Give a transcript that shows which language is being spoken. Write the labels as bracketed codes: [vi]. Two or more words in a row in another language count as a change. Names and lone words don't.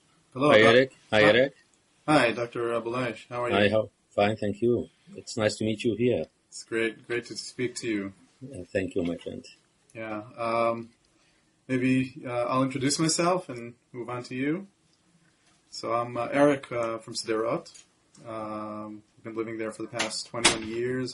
[en] Hello, Hi Eric. Hi hi, Eric. hi, Dr. Balash. How are Hi, you? how? Fine, thank you. It's nice to meet you here. It's great to speak to you. Thank you, my friend. Yeah. Maybe I'll introduce myself and move on to you. So I'm Eric from Sderot. I've been living there for the past 21 years.